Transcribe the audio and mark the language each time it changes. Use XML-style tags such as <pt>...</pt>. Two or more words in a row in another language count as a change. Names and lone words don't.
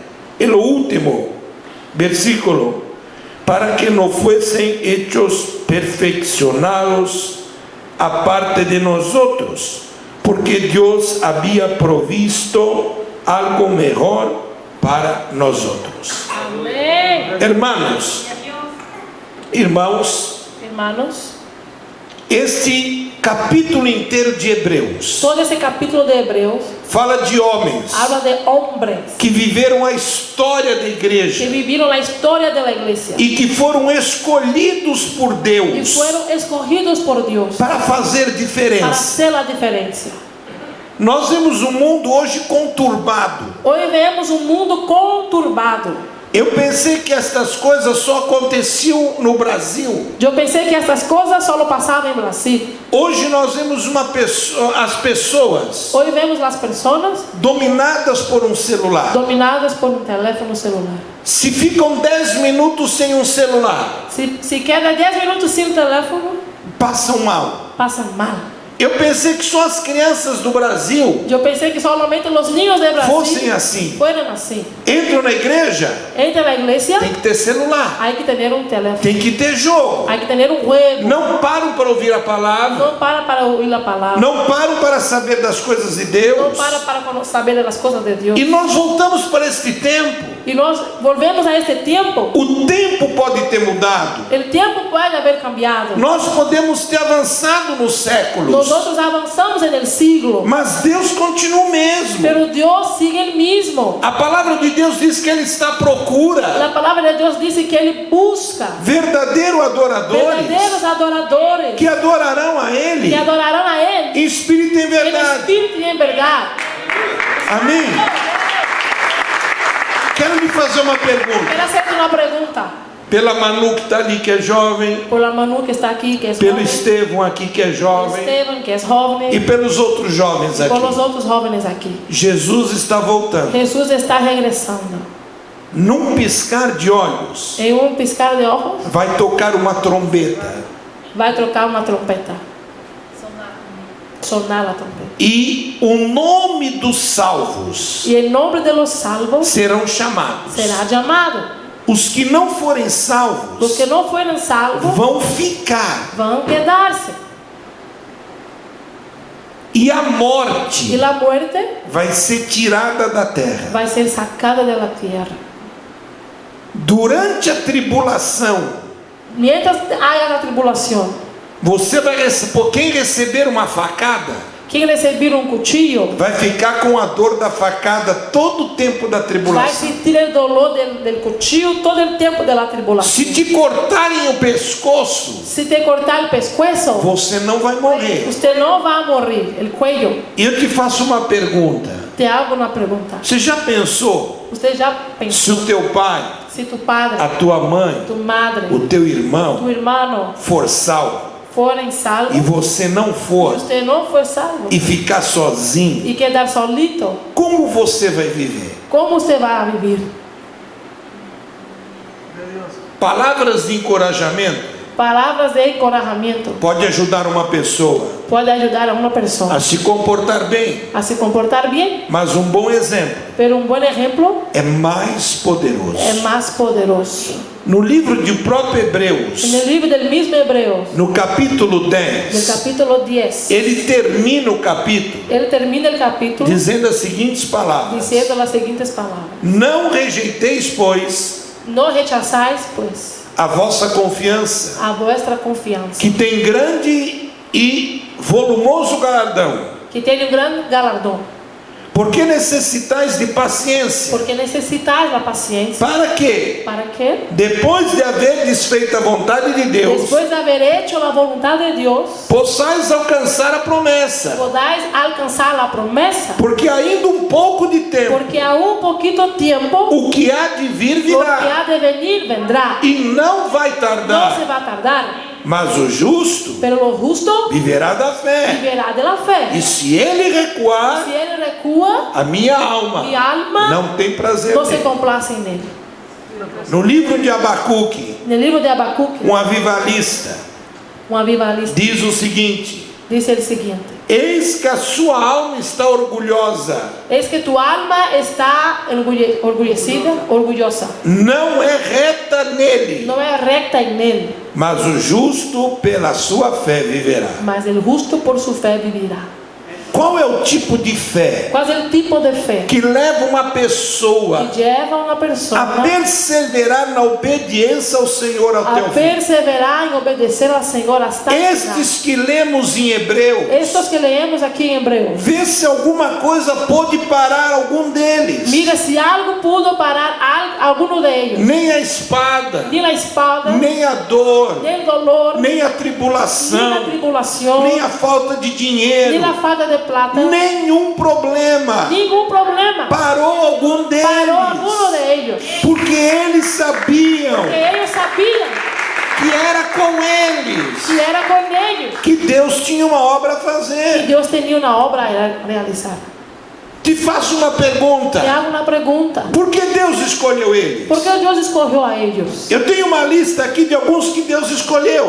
<es>Y lo último, versículo, para que no fuesen hechos perfeccionados aparte de nosotros, porque Dios había provisto algo mejor para nosotros. Amén.</es> <pt>Hermanos, este capítulo inteiro de Hebreus, todo esse capítulo de Hebreus, fala de homens</pt> <es>habla de hombres</es> <pt>que viveram a história da igreja</pt> <es>que vivieron la historia de la iglesia</es> <pt>e que foram escolhidos por</pt> <es>y</es> <pt>Deus</pt> <es>fueron escogidos por Dios</es> <pt>para fazer</pt> <es>para</es> <pt>diferença.</pt> <es>hacer la diferencia.</es> <pt>Nós vemos um mundo hoje conturbado.</pt> <es>Hoy vemos un mundo conturbado.</es> <pt>Eu pensei que estas coisas só aconteciam no Brasil.</pt> <es>Yo pensé que estas cosas solo pasaban en Brasil.</es> <pt>Hoje nós vemos as pessoas</pt> <es>Hoy vemos las personas</es> <pt>dominadas por um celular.</pt> <es>dominadas por un teléfono celular.</es> <pt>Se ficam 10 minutos sem um celular,</pt> <es>Si queda 10 minutos sin teléfono,</es> <pt>passam mal.</pt> <es>pasan mal.</es> <pt>Eu pensei que só as crianças do Brasil</pt> <es>Yo pensé que solamente los niños de</es> <pt>fossem</pt> <es>Brasil</es> <pt>assim.</pt> <es>fueran así.</es> <pt>Entram na igreja,</pt> <es>Entra a la iglesia,</es> <pt>tem que ter celular,</pt> <es>hay que tener un teléfono,</es> <pt>tem que ter jogo.</pt> <es>hay que tener un juego.</es> <pt>Não param para ouvir a palavra,</pt> <es>No para oír la palabra.</es> <pt>não param para saber das coisas de</pt> <es>No</es> <pt>Deus.</pt> <es>para saber de las cosas de Dios.</es> <pt>E nós voltamos para este tempo.</pt> <es>Y nos volvemos a este tiempo.</es> <pt>O tempo pode ter mudado.</pt> <es>El tiempo puede haber cambiado.</es> <pt>Nós podemos ter avançado nos séculos,</pt> <es>Nosotros avanzamos en el siglo,</es> <pt>mas Deus continua o mesmo.</pt> <es>pero Dios sigue el mismo.</es> <pt>A palavra de Deus diz que Ele está à procura</pt> <es>La palabra de Dios dice que Él busca</es> <pt>verdadeiros adoradores</pt> <es>verdaderos adoradores</es> <pt>que adorarão a Ele</pt> <es>que adorarán a Él</es> <pt>em espírito e em</pt> <es>en</es> <pt>verdade.</pt> <es>espíritu y en verdad.</es> <pt>Amém? Quero lhe fazer uma pergunta.</pt> <es>Quiero hacerte una pregunta.</es> <pt>Pela Manu que está ali, que é jovem,</pt> <es>Por la Manu que está aquí, que es</es> <pt>pelo</pt> <es>joven,</es> <pt>Estevão aqui, que é jovem,</pt> <es>Esteban, que es joven,</es> <pt>e pelos outros jovens</pt> <es>por los</es> <pt>aqui.</pt> <es>otros jóvenes aquí.</es> <pt>Jesus está voltando.</pt> <es>Jesús está regresando.</es> <pt>Num piscar de olhos,</pt> <es>En un piscar de ojos</es> <pt>vai tocar uma trombeta.</pt> <es>va a tocar una trompeta. Sonar la trompeta.</es> <pt>E o nome dos salvos</pt> <es>Y el nombre de los salvos</es> <pt>serão chamados.</pt> <es>será llamado.</es> <pt>Os que não forem</pt> <es>Los salvos que no fueron salvos</es> <pt>vão ficar.</pt> <es>van a quedarse.</es> <pt>E a</pt> <es>Y</es> <pt>morte</pt> <es>la muerte</es> <pt>vai ser tirada da terra.</pt> <es>va a ser sacada de la tierra.</es> <pt>Durante a tribulação,</pt> <es>Mientras haya la tribulación,</es> <pt>você vai receber. Quem receber uma facada</pt> <es>quien recibir un cuchillo</es> <pt>vai ficar com a dor da facada todo o tempo da</pt> <es>va a</es> <pt>tribulação.</pt> <es>sentir el dolor del cuchillo todo el tiempo de la</es> <pt>Se</pt> <es>tribulación.</es> <pt>te cortarem o pescoço,</pt> <es>Si te corta el pescuezo,</es> <pt>você não vai morrer.</pt> <es>usted no va a morir. El cuello.</es> <pt>Eu te faço uma pergunta.</pt> <es>Te hago una pregunta.</es> <pt>Você já pensou</pt> <es>Usted ya</es> <pt>se</pt> <es>pensó,</es> <pt>o teu pai,</pt> <es>si tu padre,</es> <pt>a tua mãe,</pt> <es>tu madre,</es> <pt>o teu irmão</pt> <es>tu hermano</es> <pt>for salvo</pt> <es>fueran salvos</es> <pt>e você não</pt> <es>y</es> <pt>for</pt> <es>usted no fue salvo</es> <pt>e ficar sozinho,</pt> <es>y quedar solito,</es> <pt>como você vai viver?</pt> <es>¿cómo usted va a vivir?</es> <pt>Palavras de encorajamento</pt> <es>Palabras de encorajamiento</es> <pt>pode ajudar uma pessoa</pt> <es>puede ayudar a una persona</es> <pt>a se comportar bem,</pt> <es>a se comportar bien,</es> <pt>mas um bom exemplo</pt> <es>pero un buen ejemplo</es> <pt>é mais poderoso.</pt> <es>es más poderoso.</es> <pt>No livro de próprio Hebreus,</pt> <es>En el libro del mismo Hebreos,</es> <pt>no capítulo</pt> <es>del 10, capítulo 10,</es> <pt>ele termina o capítulo</pt> <es>él termina el capítulo</es> <pt>dizendo as seguintes palavras:</pt> <es>diciendo las siguientes palabras:</es> <pt>Não rejeiteis, pois,</pt> <es>no rechazáis pues</es> <pt>a vossa confiança,</pt> <es>a vuestra confianza,</es> <pt>que tem grande e volumoso galardão,</pt> <es>que tiene un gran galardón,</es> <pt>porque necessitais de paciência,</pt> <es>porque necesitáis la paciencia.</es> <pt>para que,</pt> <es>¿Para qué?</es> <pt>depois de haver desfeito a vontade de Deus,</pt> <es>Después de haber hecho la voluntad de Dios,</es> <pt>possais alcançar a promessa.</pt> <es>podáis alcanzar la promesa,</es> <pt>Porque ainda um pouco de tempo,</pt> <es>porque aún poquito tiempo</es> <pt>o que há de vir</pt> <es>lo que</es> <pt>virá,</pt> <es>ha de venir vendrá,</es> <pt>e não vai</pt> <es>no se</es> <pt>tardar.</pt> <es>va a tardar,</es> <pt>Mas o justo</pt> <es>pero lo justo</es> <pt>viverá da fé.</pt> <es>vivirá de la fe.</es> <pt>E se ele recuar,</pt> <es>Si él recúa,</es> <pt>a minha alma</pt> <es>mi alma</es> <pt>não tem prazer</pt> <es>no se</es> <pt>nele.</pt> <es>complace en él.</es> <pt>No livro de Abacuque,</pt> <es>En el libro de Habacuc,</es> <pt>um avivalista</pt> <es>un avivalista</es> <pt>diz o seguinte:</pt> <es>dice el siguiente:</es> <pt>eis que a sua alma está orgulhosa,</pt> <es>es que tu alma está orgullosa,</es> <pt>não é reta nele,</pt> <es>no es recta en él,</es> <pt>mas o justo pela sua fé viverá.</pt> <es>mas el justo por su fe vivirá.</es> <pt>Qual é o tipo de fé</pt> <es>¿Cuál es el tipo de fe</es> <pt>que leva uma pessoa</pt> <es>que lleva a una</es> <pt>a</pt> <es>persona</es> <pt>perseverar na obediência ao Senhor</pt> <es>a</es> <pt>até o fim?</pt> <es>perseverar en obedecer al Señor hasta el final?</es> <pt>Estes que lemos em Hebreus,</pt> <es>Estos que leemos aquí en Hebreos,</es> <pt>vê se alguma coisa pode parar algum deles.</pt> <es>mira si algo pudo parar a alguno de ellos,</es> <pt>Nem a espada,</pt> <es>ni la espada,</es> <pt>nem a dor,</pt> <es>ni el dolor,</es> <pt>nem a</pt> <es>ni la</es> <pt>tribulação,</pt> <es>tribulación,</es> <pt>nem a falta de</pt> <es>ni</es> <pt>dinheiro,</pt> <es>la falta de plata,</es> <pt>nenhum problema</pt> <es>ningún problema</es> <pt>parou algum deles,</pt> <es>paró a alguno de ellos,</es> <pt>porque eles sabiam</pt> <es>que ellos sabían</es> <pt>que era com eles</pt> <es>que era con ellos</es> <pt>que Deus tinha uma obra a</pt> <es>y</es> <pt>fazer.</pt> <es>Dios tenía una obra a realizar.</es> <pt>Te faço uma pergunta.</pt> <es>Te hago una pregunta.</es> <pt>Por que Deus escolheu eles?</pt> <es>¿Por qué Dios escogió a ellos?</es> <pt>Eu tenho uma lista aqui de alguns que Deus escolheu.</pt>